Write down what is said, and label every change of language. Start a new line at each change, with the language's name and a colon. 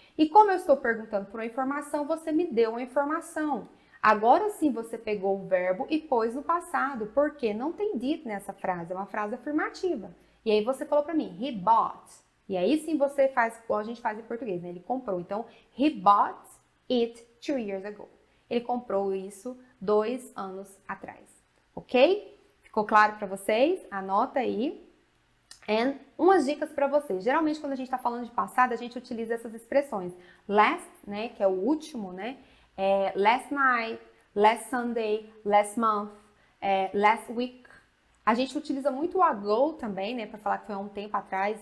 Portuguese: E como eu estou perguntando por uma informação, você me deu uma informação. Agora sim você pegou o verbo e pôs no passado, porque não tem did nessa frase, é uma frase afirmativa. E aí você falou para mim,
English: he bought.
Portuguese: E aí sim você faz igual a gente faz em português, né? Ele comprou.
English: Então, he bought it 2 years ago.
Portuguese: Ele comprou isso 2 anos atrás. Ok? Ficou claro para vocês? Anota aí. E umas dicas para vocês. Geralmente, quando a gente está falando de passado, a gente utiliza essas expressões. Last, né, que é o último, né?
English: Last night, last Sunday, last month, last week.
Portuguese: A gente utiliza muito o ago também, né, para falar que foi há um tempo atrás.